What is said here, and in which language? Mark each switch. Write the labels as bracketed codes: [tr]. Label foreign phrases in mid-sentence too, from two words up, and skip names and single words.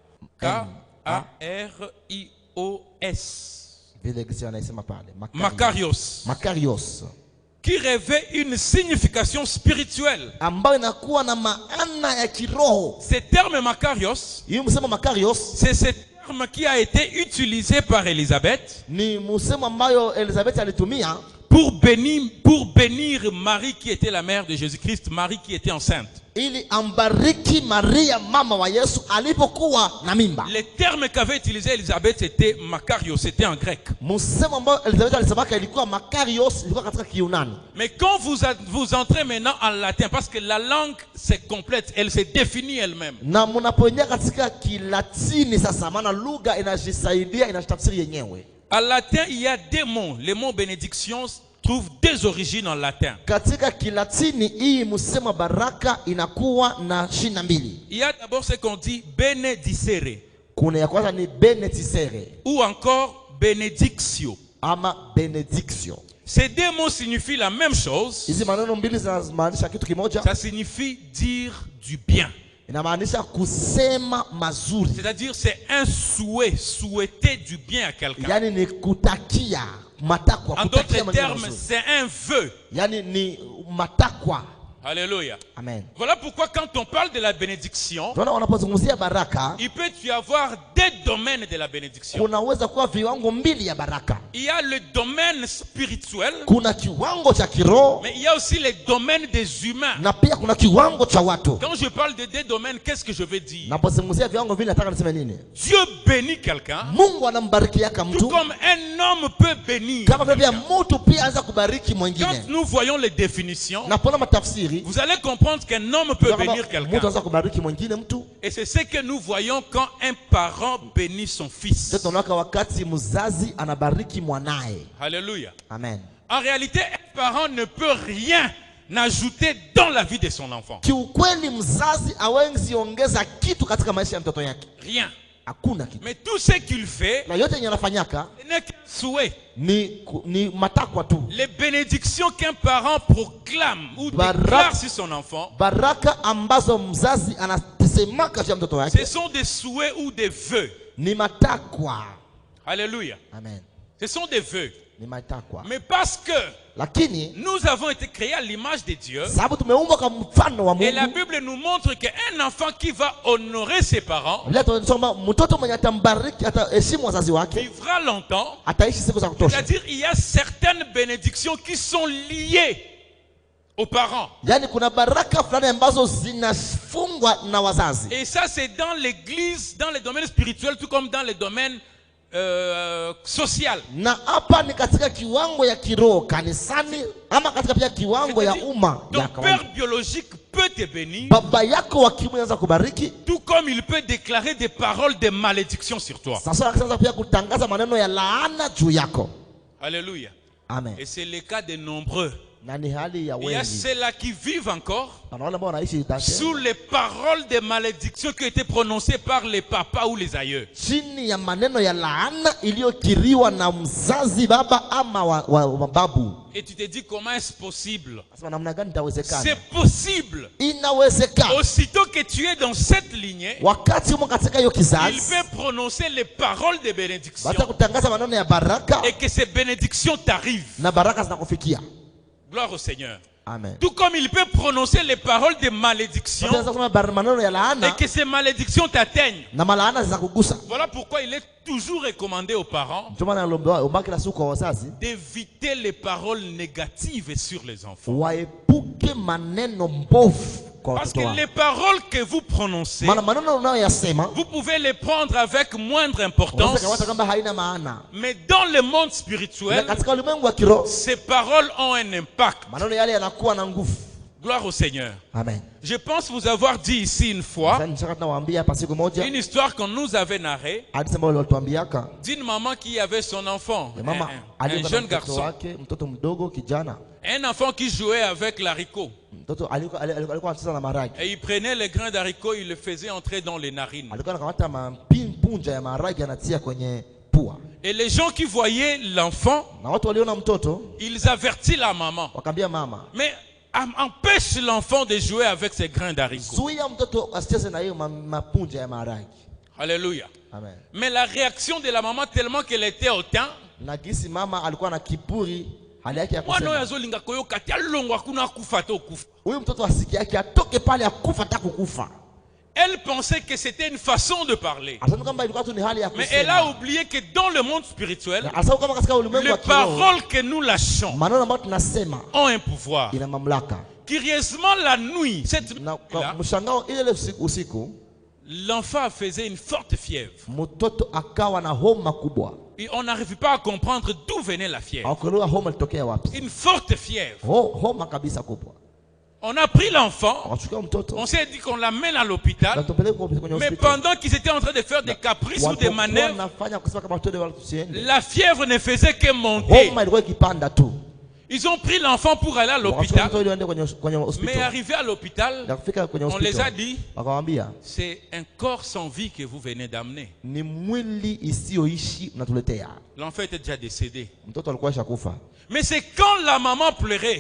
[sw] M-A-K-A-R-I-O-S. M-A-R-I-O-S. vile gisi wanaisema pale Makarios. [fr] Makarios, Qui revêt une signification spirituelle. [sw] ambayo inakuwa na maana ya kiroho. [fr] Ce terme Makarios, [sw] Hii msemo Makarios [fr] c'est ce terme qui a été utilisé par Élisabeth [sw] ni msemo ambayo Elizabeth alitumia [fr] pour bénir Marie qui était la mère de Jésus-Christ, Marie qui était enceinte. [sw] ili ambariki Maria mama wa Yesu alipokuwa na mimba. [fr] Le terme qu'avait utilisé Élisabeth c'était Makarios, c'était en grec. [sw] Msemo ambao Elizabeth alisemaka ilikuwa Makarios, ilikuwa katika Kiyunani. [fr] Mais quand vous entrez maintenant en latin, parce que la langue c'est complète, elle se définit elle-même. [sw] Na mnapoingia katika Kilatini sasa, maana lugha inajisaidia, inajitafsiri yenyewe. [fr] En latin, il y a des mots. Les mots bénédiction trouvent des origines en latin. [sw] Katika Kilatini hii msemo baraka inakuwa na shina mbili. [fr] Il y a d'abord ce qu'on dit benedicere [sw] Kuna ya kwanza ni benedicere [fr] ou encore benedictio. [sw] ama benediction. [fr] Ces deux mots signifient la même chose. [sw] Hizi maneno mbili zinamaanisha kitu kimoja. [fr] Ça signifie dire du bien. [sw] Inamaanisha kusema mazuri. [fr] C'est-à-dire c'est un souhait, souhaiter du bien à quelqu'un. [sw] Yani ni kutakia matakwa, [fr] En [sw] kutakia [fr] d'autres [sw] maneno [fr] termes, [sw] mazuri. [fr] c'est un vœu. [sw] Yani ni matakwa. [fr] Alléluia. Amen. Voilà pourquoi quand on parle de la bénédiction, [sw] Tunaona wanapozungumzia baraka, [fr] il peut y avoir des domaines de la bénédiction. [sw] kunaweza kuwa viwango mbili ya baraka. [fr] Il y a le domaine spirituel, [sw] Kuna kiwango cha kiroho [fr] mais il y a aussi les domaines des humains. [sw] na pia kuna kiwango cha watu. [fr] Quand je parle de deux domaines, qu'est-ce que je veux dire? [sw] Napozungumzia viwango vile nataka niseme nini? [fr] Dieu bénit quelqu'un, [sw] Mungu anambarikiaka [fr] tout [sw] mtu [fr] comme un homme peut bénir. [sw] kama vile [fr] quelqu'un. [sw] mtu pia anaweza kubariki [fr] Quand [sw] mwingine. [fr] nous voyons les définitions, [sw] Napona matafsiri, [fr] vous allez comprendre qu'un homme peut bénir [sw] mtu [fr] quelqu'un. [sw] anaweza kubariki mwingine mtu. [fr] Et c'est ce que nous voyons quand un parent bénit son fils. [sw] Tunaona wakati mzazi anabariki mwanae. [fr] Alléluia. Amen. En réalité, un parent ne peut rien ajouter dans la vie de son enfant. [sw] Kiukweli mzazi hawezi ongeza kitu katika maisha ya mtoto yake. [fr] Rien. [sw] Hakuna kitu. [fr] Mais tout ce qu'il fait, [sw] Na yote yenye anafanyaka [fr] ce n'est qu'un souhait. [sw] ni matakwa tu. [fr] Les bénédictions qu'un parent proclame ou déclare sur son enfant, [sw] Baraka ambazo mzazi anasemaka juu ya mtoto [fr] ce [sw] wake [fr] sont des souhaits ou des vœux. [sw] ni matakwa. [fr] Alléluia. Amen. Ce sont des vœux. [sw] Ni matakwa. [fr] Mais parce que [sw] Lakini [fr] nous avons été créés à l'image de Dieu, [sw] sababu tumeumbwa kwa mfano wa [fr] et la [sw] Mungu. [fr] Bible nous montre qu'un enfant qui va honorer ses parents [sw] Leo tunasoma mtoto mwenye atambariki, ataheshimu wazazi wake, [fr] vivra longtemps. [sw] ataishi siku za kutosha. [fr] C'est-à-dire il y a certaines bénédictions qui sont liées aux parents. [sw] Yaani kuna baraka fulani ambazo zinafungwa na wazazi. [fr] Et ça c'est dans l'église, dans les domaines spirituels, tout comme dans les domaines social. [sw] Na hapa ni katika kiwango ya kiroho kanisani, ama katika pia kiwango ya umma [fr] Ton [sw] ya [fr] père [sw] kawaida. [fr] biologique peut te bénir, [sw] Baba yako wa kiume anaweza kubariki, [fr] tout comme il peut déclarer des paroles de malédiction sur toi. [sw] sasa anaweza pia kutangaza maneno ya laana juu yako. [fr] Alléluia. Amen. Et c'est le cas de nombreux. [sw] Na ni hali ya [fr] Il y a [sw] wengi. [fr] ceux-là qui vivent encore [sw] Na wale ambao wanaishi date [fr] sous les paroles de malédiction qui ont été prononcées par les papas ou les aïeux. [sw] chini ya maneno ya laana iliyokiriwa na mzazi baba ama wa babu. [fr] Et tu te dis comment est-ce possible? [sw] Sasa namna gani itawezekana? [fr] C'est possible. [sw] Inawezekana. [fr] Aussitôt que tu es dans cette lignée, [sw] Wakati umo katika hiyo [fr] il [sw] kizazi, [fr] peut prononcer les paroles de bénédiction [sw] bata kutangaza maneno ya baraka [fr] et que ces bénédictions t'arrivent. [sw] na baraka zinakufikia. [fr] Gloire au Seigneur. Amen. Tout comme il peut prononcer les paroles de malédiction [sw] Tunaweza kusema maneno ya [fr] et [sw] laana [fr] que ces malédictions t'atteignent. [sw] na malaana zinakugusa. [fr] Voilà pourquoi il est toujours recommandé aux parents [sw] Ndio maana naomba kila siku kwa wazazi [fr] d'éviter les paroles négatives sur les enfants. [sw] waepuke maneno mbovu kwa [fr] Parce [sw] watoto [fr] que [sw] wao. [fr] les paroles que vous prononcez, [sw] Maana maneno unayoyasema [fr] vous pouvez les prendre avec moindre [sw] unaweza [fr] importance, [sw] kawata kama haina maana, [fr] mais dans le monde [sw] na [fr] spirituel, [sw] katika ulimwengu wa kiroho [fr] ces paroles ont un impact. [sw] maneno yale yanakuwa na nguvu. [fr] Gloire au Seigneur. Amen. Je pense vous avoir dit ici une fois [sw] Sasa nishaka tunawaambia hapa siku moja [fr] une histoire qu'on nous avait narrée [sw] hadithi ambayo walituambiaka [fr] d'une maman qui avait son enfant, [sw] ya mama [fr] un [sw] alikuwa na [fr] jeune [sw] mtoto [fr] garçon, [sw] wake, mtoto mdogo kijana, [fr] un enfant qui jouait avec l'haricot. [sw] mtoto alikuwa anacheza na maharage, [fr] Et il prenait les grains d'haricot, il le faisait entrer dans les narines. [sw] alikuwa anakamata punja ya maharage anatia kwenye pua, [fr] Et les gens qui voyaient l'enfant, [sw] na watu waliona mtoto [fr] ils avertissent la maman. [sw] wakaambia mama, [fr] Mais empêche l'enfant de jouer avec ses grains d'haricot. [sw] zuia mtoto asicheze na hiyo mapunja ya maharage. [fr] Alléluia. Amen. Mais la réaction de la maman, tellement qu'elle était hautain, [sw] Na gisi mama alikuwa na kiburi, hali yake ya [ln] mwana [sw] kusema [ln] azolinga koyoka ti alongwa kuna kufa to kufa. [sw] huyu mtoto asiki yake atoke pale akufa hata kukufa. [fr] Elle pensait que c'était une façon de parler. [sw] Asante kwamba ilikuwa tu ni hali ya [fr] Mais elle a [sw] kusema. [fr] oublié que dans le monde spirituel, [sw] Asante kama katika ulimwengu [fr] les [sw] wa kiroho [fr] paroles que nous lâchons [sw] maneno ambayo tunasema [fr] ont un pouvoir. [sw] ina mamlaka. [fr] Curieusement, la nuit, cette [sw] Na kwa [fr] nuit-là, [sw] mshangao ile usiku [fr] l'enfant faisait une forte fièvre. [sw] mtoto akawa na homa kubwa. [fr] Et on n'arrive pas à comprendre d'où venait la fièvre. [sw] Hakuelewa homa ilitokea wapi. [fr] Une forte fièvre. [sw] Homa kabisa kubwa. [fr] On a pris l'enfant, [sw] Wakachukua mtoto [fr] on s'est dit qu'on l'amène à [sw] na [fr] l'hôpital. [sw] tupeleke kwenye [fr] Mais [sw] hospitali. [fr] pendant qu'ils étaient en train de faire des caprices ou des [sw] Walipokuwa [fr] manœuvres, [sw] wanafanya kusema kama watoto wale tusiende, [fr] la fièvre ne faisait que monter. [sw] homa ilikuwa ikipanda tu. [fr] Ils ont pris l'enfant pour aller à [sw] Wakachukua [fr] l'hôpital. [sw] mtoto ili aende kwenye [fr] Mais [sw] hospitali. [fr] arrivé à l'hôpital, [sw] Na kufika kwenye [fr] on les a [sw] hospitali [fr] dit, [sw] wakamwambia [fr] c'est un corps sans vie que vous venez d'amener. [sw] ni mwili isiyoishi mnatuletea. [fr] L'enfant était déjà décédé. [sw] Mtoto alikuwa ashakufa. [fr] Mais c'est quand la maman pleurait,